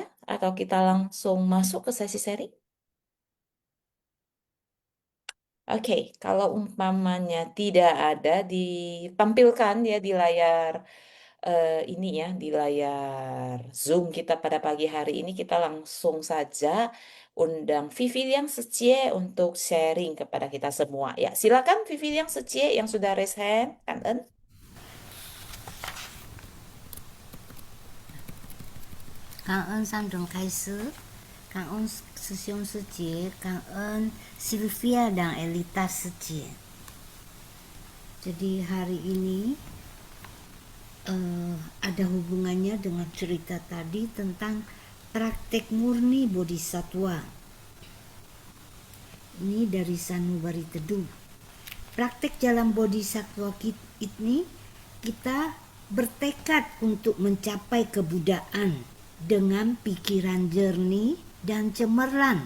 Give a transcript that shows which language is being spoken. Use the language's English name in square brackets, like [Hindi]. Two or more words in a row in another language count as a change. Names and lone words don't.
[Indonesian] Atau kita langsung masuk ke sesi sharing? Oke, kalau umpamanya tidak ada ditampilkan ya di layar ini ya, di layar Zoom kita pada pagi hari ini, kita langsung saja undang Vivi yang Secie untuk sharing kepada kita semua. Ya, silakan Vivi yang Secie yang sudah raise hand, Kangen. [Chinese] 感恩三种开始，感恩师兄师姐，感恩 [Indonesian] dan Elita 师姐。Jadi hari ini ada hubungannya dengan cerita tadi tentang praktek murni bodhisatwa. Ini dari Sanubari Teduh. Praktek jalan bodhisatwa ini kita bertekad untuk mencapai kebudaan dengan pikiran jernih dan cemerlang.